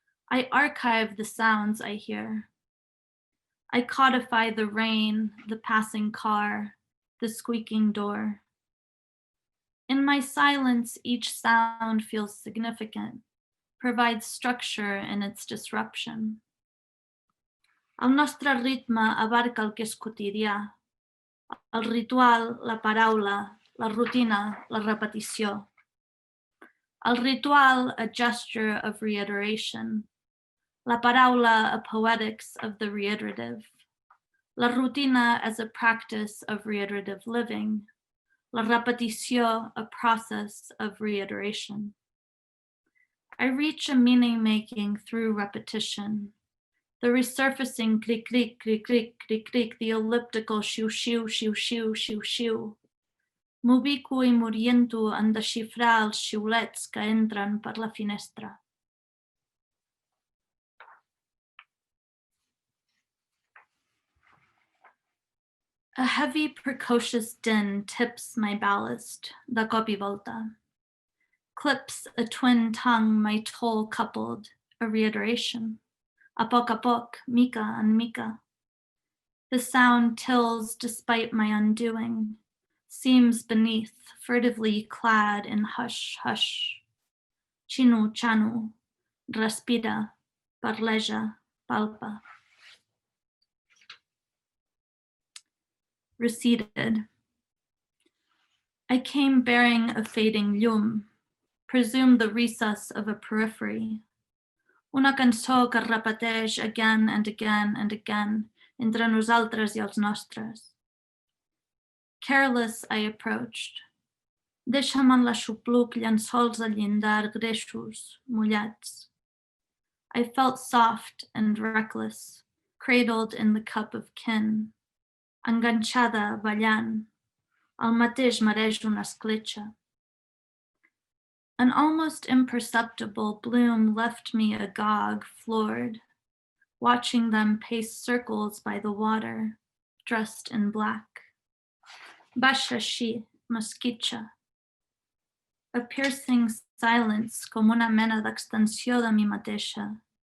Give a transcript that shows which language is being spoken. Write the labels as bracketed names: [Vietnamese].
[English] I archive the sounds I hear. I codify the rain, the passing car, the squeaking door. In my silence, each sound feels significant, provides structure in its disruption. [Catalan] El nostre ritme abarca el que és quotidià. El ritual, la paraula, la rutina, la repetició. El ritual, [English] a gesture of reiteration. [Catalan] La paraula, [English] a poetics of the reiterative. [Catalan] La rutina [English] as a practice of reiterative living. [Catalan] La repetició, [English] a process of reiteration. I reach a meaning making through repetition. The resurfacing click, click, click, click, click, click, the elliptical shoo, shoo, shoo, shoo, shoo, shoo. [Catalan] M'ubico i m'oriento en desxifrar els xiulets que entren per la finestra. [English] A heavy, precocious din tips my ballast, [Catalan] da cop i volta. [English] Clips a twin tongue, my toll coupled, a reiteration. [Catalan] A poc, mica and mica. [English] The sound tills despite my undoing, seems beneath, furtively clad in hush, hush. [Catalan] Chinu, chanu, respira, parleja, palpa. [English] Receded. I came bearing a fading llum, presumed the recess of a periphery. [Catalan] Una cançó que repeteix [English] again and again and again [Catalan] entre nosaltres i els nostres. [English] Careless, I approached. [Catalan] Deixa'm en l'aixopluc llençols al llindar greixos, mullats. [English] I felt soft and reckless, cradled in the cup of kin, [Catalan] enganxada, ballant. El mateix mereix una escletxa. [English] An almost imperceptible bloom left me agog, floored, watching them pace circles by the water, dressed in black. [Catalan] Baixa així, mesquitxa. [English] A piercing silence [Catalan] com una mena d'extensió de mi mateixa.